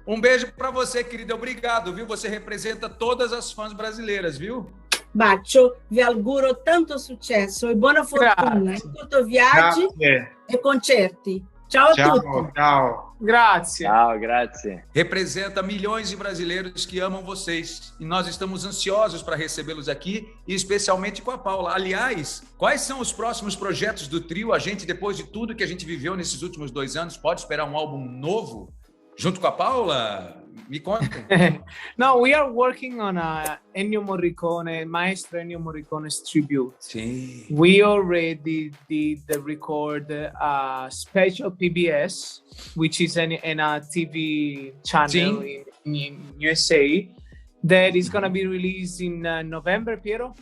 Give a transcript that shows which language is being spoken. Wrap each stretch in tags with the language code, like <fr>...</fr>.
<pt>Um beijo para você, querida. Obrigado, viu? Você representa todas as fãs brasileiras, viu?</pt> <it>Bacio, vi auguro tanto successo e buona fortuna in tutto viaggi Grazie. e concerti. Ciao a tutti. Ciao. Grazie. Ciao, grazie.</it> <pt>Representa milhões de brasileiros que amam vocês. E nós estamos ansiosos para recebê-los aqui, e especialmente com a Paula. Aliás, quais são os próximos projetos do trio? A gente, depois de tudo que a gente viveu nesses últimos 2 anos, pode esperar um álbum novo? Junto com a Paula? Me contem.</pt> <en>No, we are working on a Ennio Morricone, Maestro Ennio Morricone's tribute.</en> <pt>Sim.</pt> <en>We already did the record special PBS, which is in a TV channel in USA, that is going to be released in November, Piero?</en>